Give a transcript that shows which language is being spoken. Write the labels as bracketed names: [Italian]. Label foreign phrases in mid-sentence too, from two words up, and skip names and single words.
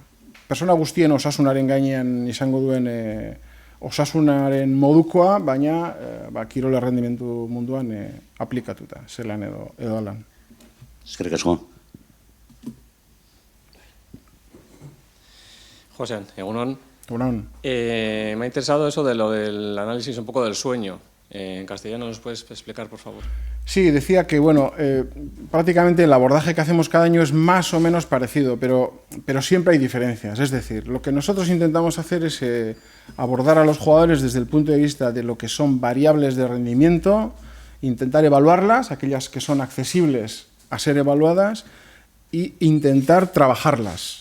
[Basque] Persona guztien osasunaren gainean izango duen osasunaren modukoa, baina kirol errendimentu munduan aplikatuta, zelan edo lan. Eskerrik asko. Josean, egunon. Egunon. [Spanish] Me ha interesado eso de lo del análisis un poco del sueño. En castellano, ¿nos puedes explicar, por favor? Sí, decía que, prácticamente el abordaje que hacemos cada año es más o menos parecido, pero siempre hay diferencias. Es decir, lo que nosotros intentamos hacer es abordar a los jugadores desde el punto de vista de lo que son variables de rendimiento, intentar evaluarlas, aquellas que son accesibles a ser evaluadas, e intentar trabajarlas.